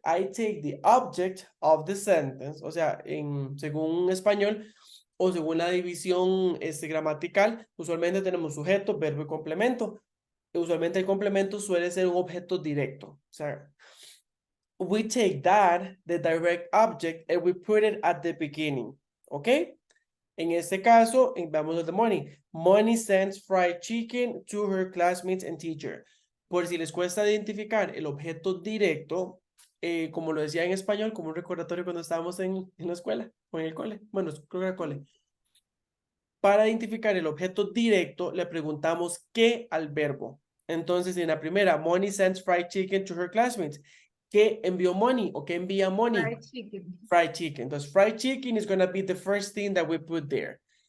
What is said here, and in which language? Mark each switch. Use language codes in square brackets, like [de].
[en] I take the object of the sentence, [es] o sea, según español o según la división gramatical, usualmente tenemos sujeto, verbo y complemento. Usualmente el complemento suele ser un objeto directo. O sea, [en] we take that, the direct object, and we put it at the beginning. Okay? [es] En este caso, vamos [en] the money. Money sends fried chicken to her classmates and teacher. [es] Por si les cuesta identificar el objeto directo, como lo decía en español, como un recordatorio cuando estábamos en la escuela o en el cole. Bueno, creo que era el cole. Para identificar el objeto directo, le preguntamos qué al verbo. Entonces, en la primera, [en] Money sends fried chicken to her classmates. [es] ¿Qué envió Money o qué envía Money? [en] Fried chicken. Fried chicken. [es] Entonces, [en] fried chicken is going to be the first thing that we put there.